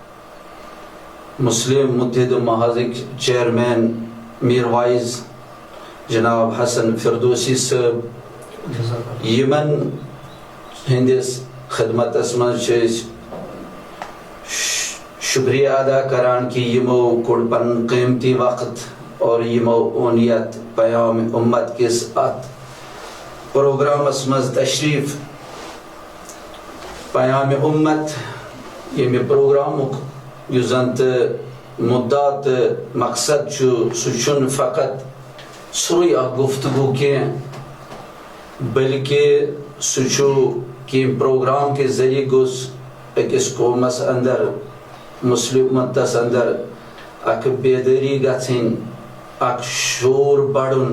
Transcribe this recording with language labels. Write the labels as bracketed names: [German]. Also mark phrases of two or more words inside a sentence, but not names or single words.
[Kashmiri] مسلم متحدہ محاذٕکۍ چیئرمین میر وائز جناب حسن فردوسی صٲب، یمن ہندس خدمتس منٛز چھِ أسۍ شکریہ ادا کران کہ یمو کوٚڑ پنُن قیمتی وقت اور یمو اوٚن یتھ پیام امت کس اتھ پروگرامس منٛز تشریف. پیام امت ییٚمہِ پروگرامُک یُس زن تہٕ مدعا تہٕ مقصد چھُ سُہ چھُنہٕ فقط سُے اکھ گفتگو کینٛہہ، بلکہ سُہ چھُ کینٛہہ [Urdu] پروگرام کے ذریعہ [Kashmiri] گوٚژھ أکِس قومس اندر، مسلم امتس اندر اکھ بیدٲری گژھٕنۍ، اکھ شعور بڑُن.